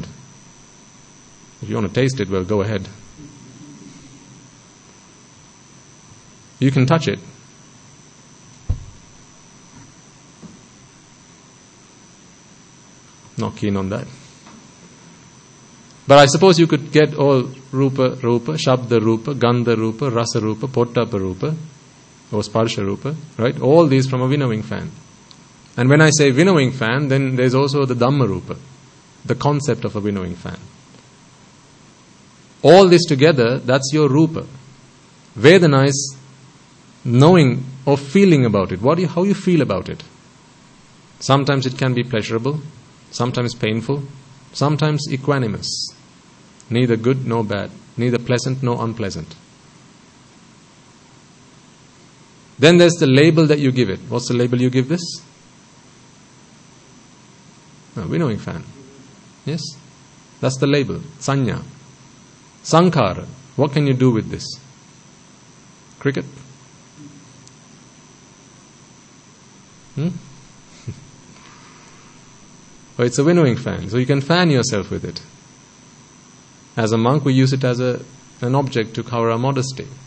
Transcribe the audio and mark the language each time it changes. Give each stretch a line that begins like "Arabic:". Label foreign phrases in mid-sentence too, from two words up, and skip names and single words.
English: If you want to taste it, well, go ahead. You can touch it. Not keen on that. But I suppose you could get all
Pali: Rupa, Shabda Rupa, Gandha Rupa, Rasa Rupa, Pottappa Rupa,
English: or
Pali: Sparsha Rupa,
English: right? All these from a winnowing fan. And when I say winnowing fan, then there's also the
Pali: Dhamma Rupa,
English: the concept of a winnowing fan. All this together, that's your Rupa. Vedana is knowing or feeling about it. How you feel about it. Sometimes it can be pleasurable, sometimes painful, sometimes equanimous. Neither good nor bad, neither pleasant nor unpleasant. Then there's the label that you give it. What's the label you give this? Winnowing fan. Yes? That's the label. Sanya. Sankara. What can you do with this? Cricket? Oh, it's a winnowing fan. So you can fan yourself with it. As a monk, we use it as an object to cover our modesty.